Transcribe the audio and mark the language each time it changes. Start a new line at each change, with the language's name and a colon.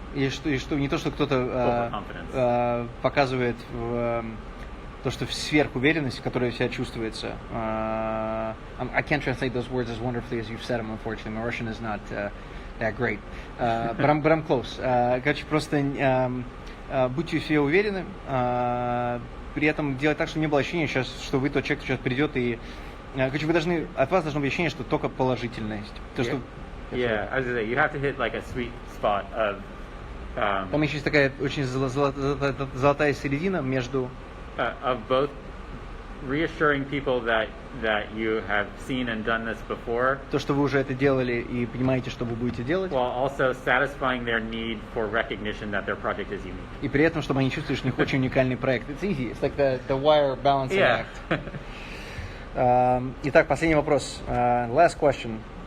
Russian: И что не то, что кто-то показывает то, что сверхуверенность, которая у себя чувствуется.
English: I can't translate those words as wonderfully as you've said them, unfortunately. My Russian is not that great. But I'm close.
Russian: Короче, просто будьте в себе уверены, при этом делать так, чтобы не было ощущения, что вы тот человек, кто сейчас придет и... Короче, от вас должно быть ощущение, что только положительность.
English: Yeah, I was gonna say, you have to hit like a sweet spot of...
Russian: Там еще есть такая очень золотая середина между...
English: Of both reassuring people that you have seen and done this before.
Russian: То, что вы уже это делали и понимаете, что вы будете делать.
English: While also satisfying their need for recognition that their project is unique.
Russian: И при этом, чтобы они чувствовали, что у них очень уникальный проект.
English: It's easy. It's like the wire balancing act.
Russian: Итак, последний вопрос.
English: Last question.